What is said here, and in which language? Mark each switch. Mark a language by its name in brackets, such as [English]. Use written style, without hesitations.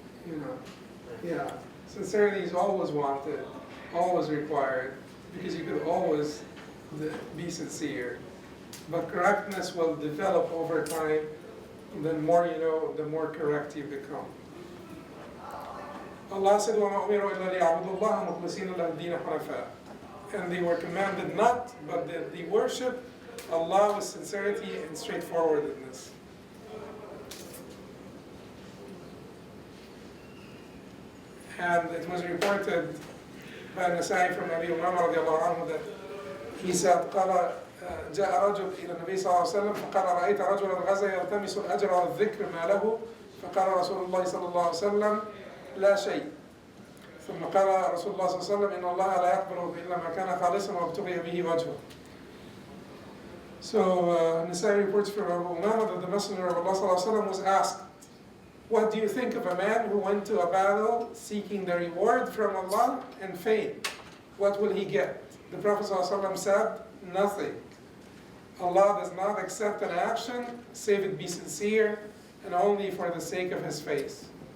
[English] You know. Yeah. Sincerity is always wanted, always required, because you could always be sincere. But correctness will develop over time. The more you know, the more correct you become. Allah said, [Arabic] وَمَا أُمِرُوا إِلَّا لِيَعْبُدُوا اللَّهَ مُخْلِصِينَ لَهُ الدِّينَ حُنَفَاءَ. [English] And they were commanded not, but that they worship Allah with sincerity and straightforwardness. And it was reported by Nasai from Abi Umama radiallahu anhu that he said, [Arabic] قال جاء رجل إلى النبي صلى الله عليه وسلم فقال رأيت رجلا غزا يلتمس الأجر والذكر ما له فقال رسول الله صلى الله عليه وسلم لا شيء ثم قال رسول الله صلى الله عليه وسلم إن الله لا يقبل إلا ما كان خالصا وابتغي به وجهه. [English] So Nasai reports from Abu Umama that the Messenger of Allah صلى الله عليه وسلم was asked, what do you think of a man who went to a battle seeking the reward from Allah and faith? What will he get? The Prophet ﷺ said, nothing. Allah does not accept an action save it be sincere and only for the sake of His face.